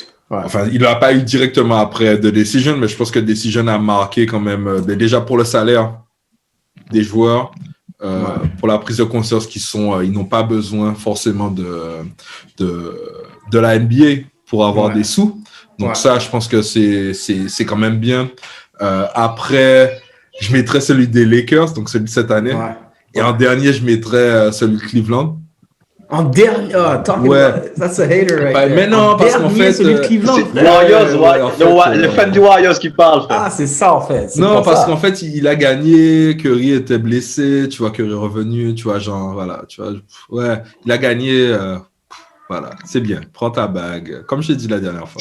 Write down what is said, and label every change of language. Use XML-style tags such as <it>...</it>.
<fr>Enfin, il n'a pas eu directement après The Decision, mais je pense que The Decision a marqué quand même, déjà pour le salaire des joueurs, pour la prise de conscience ils n'ont pas besoin forcément de la NBA pour avoir des sous. Donc ça, je pense que c'est quand même bien. Après, je mettrais celui des Lakers, donc celui de cette année. Et en dernier, je mettrais celui de Cleveland. En dernier,</fr> <en>that's a hater right there.</en> <fr>Mais non, parce qu'en fait, celui de Cleveland, le fan du Warriors qui parle. Ah, c'est ça en fait. Non, parce qu'en fait, il a gagné, Curry était blessé, tu vois, Curry est revenu, tu vois, genre, voilà, tu vois, il a gagné, voilà, c'est bien, prends ta bague, comme je t'ai dit la dernière fois.</fr>